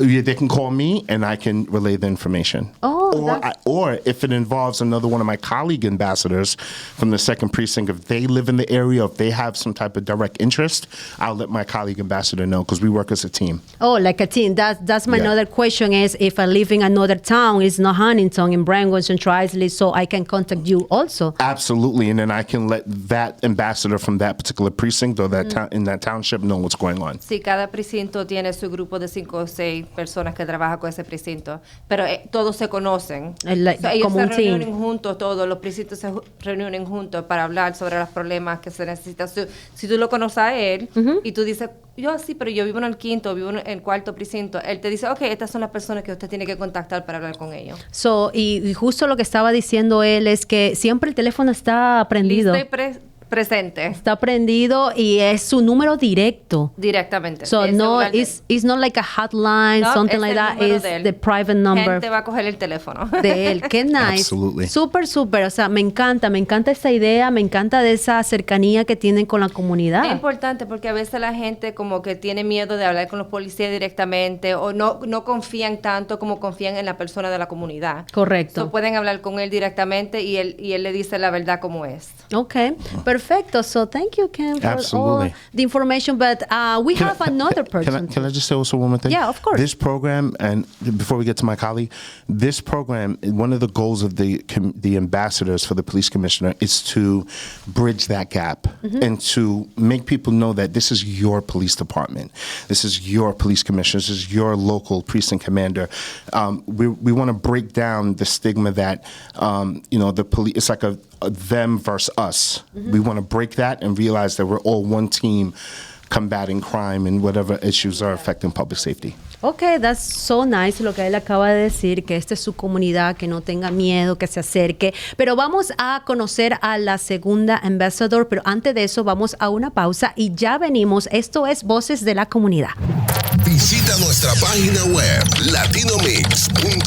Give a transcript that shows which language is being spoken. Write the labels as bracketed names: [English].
[English] Yeah, they can call me, and I can relay the information. Or if it involves another one of my colleague ambassadors from the 2nd precinct, if they live in the area, if they have some type of direct interest, I'll let my colleague ambassador know because we work as a team. Oh, like a team. That's my another question is if I live in another town, it's not Huntington, in Brentwood, Central Isley, so I can contact you also. Absolutely, and then I can let that ambassador from that particular precinct or that in that township know what's going on. [Spanish] Sí, cada precinto tiene su grupo de 5 o 6 personas que trabajan con ese precinto, pero todos se conocen. Ellos se reúnen juntos, todos los precintos se reúnen juntos para hablar sobre los problemas que se necesitan. Si tú lo conoces a él y tú dices, yo sí, pero yo vivo en el 5º, vivo en el 4º precinto, él te dice, estas son las personas que usted tiene que contactar para hablar con ellos. So, y justo lo que estaba diciendo él es que siempre el teléfono está prendido. Presente. Está prendido y es su número directo. Directamente. [English] So no, it's not like a hotline, something like that. It's the private number. [Spanish] Gente va a coger el teléfono. De él. Qué nice. [English] Absolutely. [Spanish] Súper. O sea, me encanta esa idea, me encanta de esa cercanía que tienen con la comunidad. Es importante porque a veces la gente como que tiene miedo de hablar con los policías directamente o no confían tanto como confían en la persona de la comunidad. Correcto. So pueden hablar con él directamente y él le dice la verdad como es. [English] Okay. Perfecto. So thank you, Ken, for all the information. But we have another person. Can I just say also one more thing? Yeah, of course. This program, and before we get to my colleague, this program, one of the goals of the ambassadors for the police commissioner is to bridge that gap and to make people know that this is your police department. This is your police commissioner. This is your local precinct commander. We want to break down the stigma that, the police, it's like a them versus us. We want to break that and realize that we're all one team combating crime and whatever issues are affecting public safety. Okay, that's so nice [Spanish] lo que él acaba de decir, que esta es su comunidad, que no tenga miedo, que se acerque. Pero vamos a conocer a la segunda ambassador, pero antes de eso vamos a una pausa y ya venimos. Esto es Voces de la Comunidad. [English] The [Spanish] Visita nuestra página web latinomix.com.